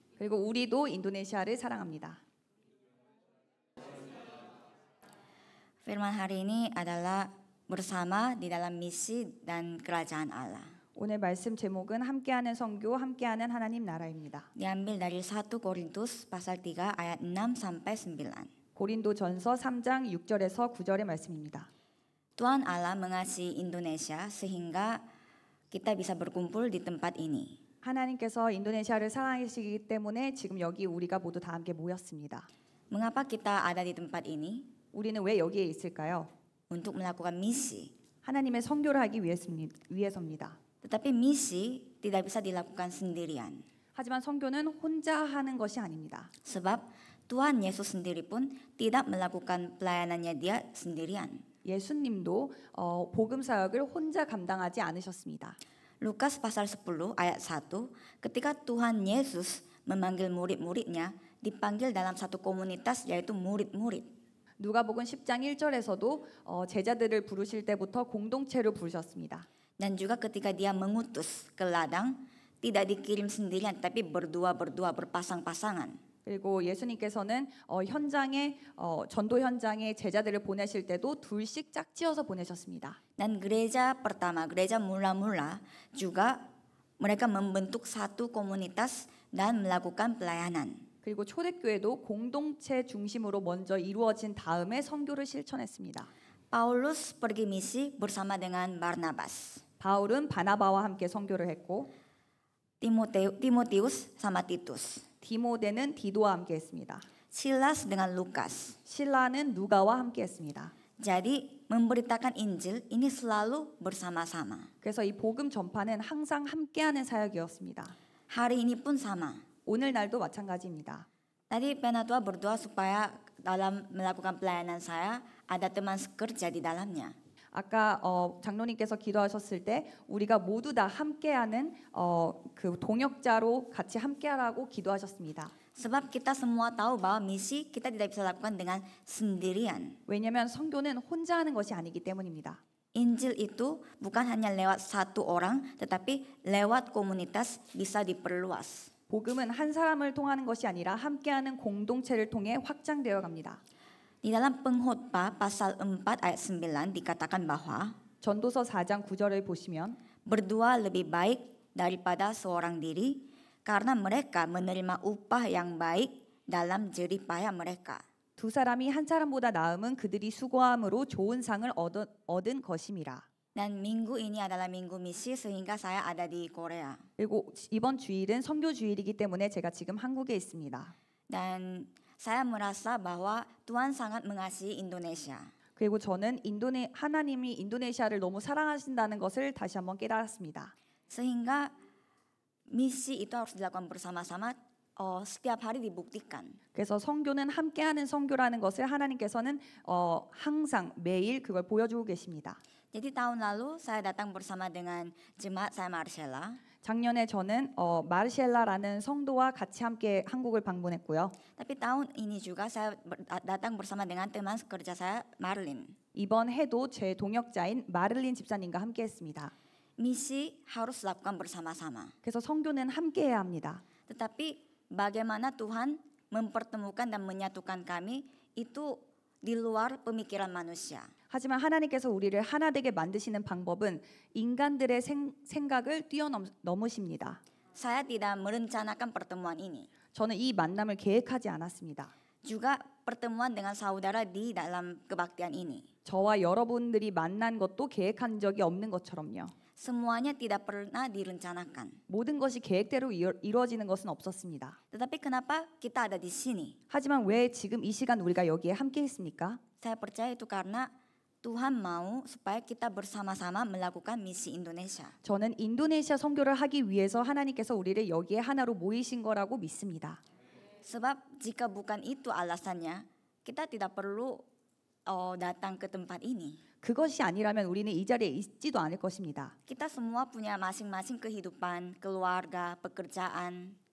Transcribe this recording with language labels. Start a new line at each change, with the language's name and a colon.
Korean: 그리고 우리도 인도네시아를 사랑합니다.
Indonesian: Firman hari ini adalah bersama di dalam misi dan kerajaan Allah.
Korean: 오늘 말씀 제목은 함께하는 선교, 함께하는 하나님 나라입니다.
Indonesian: Diambil dari 1 Korintus pasal 3 ayat 6 sampai 9.
Korean: 고린도전서 3장 6절에서 9절의 말씀입니다.
Indonesian: Tuhan Allah mengasihi Indonesia sehingga kita bisa berkumpul di tempat ini.
Korean: 하나님께서 인도네시아를 사랑하시기 때문에 지금 여기 우리가 모두 다 함께 모였습니다.
Indonesian: Mengapa kita ada di tempat ini?
Korean: 우리는 왜 여기에 있을까요?
Indonesian: Untuk melakukan misi.
Korean: 하나님의 선교를 하기 위해서입니다.
Indonesian: Tetapi misi tidak bisa dilakukan sendirian.
Korean: 하지만 선교는 혼자 하는 것이 아닙니다.
Indonesian: Sebab Tuhan Yesus sendiri pun tidak melakukan pelayanannya dia sendirian.
Korean: 예수님도 복음 사역을 혼자 감당하지 않으셨습니다.
Indonesian: Lukas pasal 10 ayat 1, ketika Tuhan Yesus memanggil murid-muridnya, dipanggil dalam satu komunitas yaitu murid-murid.
Korean: 누가복음 10장 1절에서도 제자들을 부르실 때부터 공동체로 부르셨습니다.
Indonesian: Dan juga ketika dia mengutus ke ladang, tidak dikirim sendirian, tapi berdua-berdua berpasang-pasangan.
Korean: 그리고 예수님께서는 현장에 전도 현장에 제자들을 보내실 때도 둘씩 짝지어서 보내셨습니다.
Indonesian: Dan gereja pertama, gereja mula-mula juga mereka membentuk satu komunitas dan melakukan pelayanan.
Korean: 그리고 초대교회도 공동체 중심으로 먼저 이루어진 다음에 선교를 실천했습니다.
Indonesian: Paulus pergi misi bersama dengan Barnabas.
Korean: 바울은 바나바와 함께 선교를 했고
Indonesian: Timotius sama Titus.
Korean: 디모데는 디도와 함께 했습니다.
Indonesian: Silas dengan Lukas.
Korean: 실라는 누가와 함께 했습니다.
Indonesian: Jadi memberitakan Injil ini selalu bersama-sama.
Korean: 그래서 이 복음 전파는 항상 함께하는 사역이었습니다.
Indonesian: Hari ini pun sama.
Korean: 오늘날도 마찬가지입니다.
Indonesian: Tadi Penatua berdoa supaya dalam melakukan pelayanan saya ada teman sekerja di dalamnya.
Korean: 아까 장로님께서 기도하셨을 때 우리가 모두 다 함께하는 그 동역자로 같이 함께하라고 기도하셨습니다.
Indonesian: Sebab kita semua tahu bahwa misi kita tidak bisa lakukan dengan sendirian.
Korean: 왜냐하면 선교는 혼자 하는 것이 아니기 때문입니다.
Indonesian: Injil itu bukan hanya lewat satu orang, tetapi lewat komunitas bisa diperluas.
Korean: 복음은 한 사람을 통하는 것이 아니라 함께하는 공동체를 통해 확장되어 갑니다.
Indonesian: Di dalam Pengkhotbah pasal 4 ayat 9 dikatakan bahwa
Korean: 전도서 4장 9절을 보시면
Indonesian: berdua lebih baik daripada seorang diri karena mereka menerima upah yang baik dalam jerih payah mereka.
Korean: 두 사람이 한 사람보다 나음은 그들이 수고함으로 좋은 상을 얻은 것임이라.
Indonesian: Dan minggu ini adalah minggu misi sehingga saya ada di Korea.
Korean: 그리고 이번 주일은 선교 주일이기 때문에 제가 지금 한국에 있습니다.
Indonesian: Dan saya merasa bahwa Tuhan sangat mengasihi Indonesia.
Korean: 그리고 저는 하나님이 인도네시아를 너무 사랑하신다는 것을 다시 한번 깨달았습니다.
Indonesian: Sehingga misi itu harus dilakukan bersama-sama, setiap hari dibuktikan.
Korean: 그래서 선교는 함께하는 선교라는 것을 하나님께서는 항상 매일 그걸 보여주고 계십니다.
Indonesian: Jadi tahun lalu saya datang bersama dengan jemaat saya Marcella.
Korean: 작년에 저는 마르셀라라는 성도와 같이 함께 한국을 방문했고요.
Indonesian: Tapi tahun ini juga saya datang bersama dengan teman kerja saya Marlin.
Korean: 이번 해도 제 동역자인 마를린 집사님과 함께했습니다.
Indonesian: Misi harus dilakukan bersama-sama.
Korean: 그래서 선교는 함께해야 합니다.
Indonesian: Tetapi bagaimana Tuhan mempertemukan dan menyatukan kami itu di luar pemikiran manusia.
Korean: 하지만 하나님께서 우리를 하나 되게 만드시는 방법은 인간들의 생각을 뛰어넘으십니다.
Indonesian: Saya tidak merencanakan pertemuan ini.
Korean: 저는 이 만남을 계획하지 않았습니다.
Indonesian: Juga pertemuan dengan saudara di dalam kebaktian ini.
Korean: 저와 여러분들이 만난 것도 계획한 적이 없는 것처럼요.
Indonesian: Semuanya tidak pernah direncanakan.
Korean: 모든 것이 계획대로 이루어지는 것은 없었습니다.
Indonesian: Tetapi kenapa kita ada di sini?
Korean: 하지만 왜 지금 이 시간 우리가 여기에 함께 있습니까?
Indonesian: Saya percaya itu karena Tuhan mau supaya kita bersama-sama melakukan misi Indonesia.
Korean: 저는 인도네시아 선교를 하기 위해서 하나님께서 우리를 여기에 하나로 모이신 거라고 믿습니다.
Indonesian: Sebab jika bukan itu alasannya, kita tidak perlu datang ke tempat ini.
Korean: 그것이 아니라면 우리는 이 자리에 있지도 않을 것입니다.
Indonesian: Kita semua punya masing-masing kehidupan, keluarga, pekerjaan.